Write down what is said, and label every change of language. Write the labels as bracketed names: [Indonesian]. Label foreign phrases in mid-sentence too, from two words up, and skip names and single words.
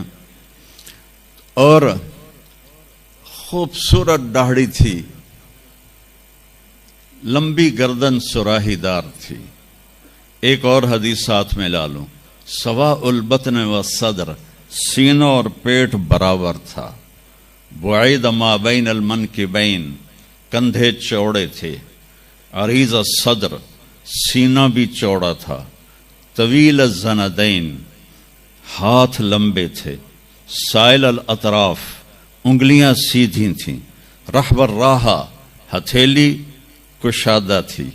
[Urdu] اور خوبصورت داڑھی تھی، لمبی گردن سراہی دار تھی. ایک اور حدیث ساتھ میں لا لوں، [Arabic] سوا البطن و صدر، [Urdu] سینوں اور پیٹ برابر تھا. [Arabic] بعید ما بین المنکبین، [Urdu] کندھے چوڑے تھے. [Arabic] عریض الصدر، [Urdu] سینہ بھی چوڑا تھا. [Arabic] طویل الزندین، [Urdu] ہاتھ لمبے تھے. [Arabic] سائل الاطراف، [Urdu] انگلیاں سیدھی تھیں. [Arabic] رحب الراحہ، [Urdu] ہتھیلی کشادہ تھی.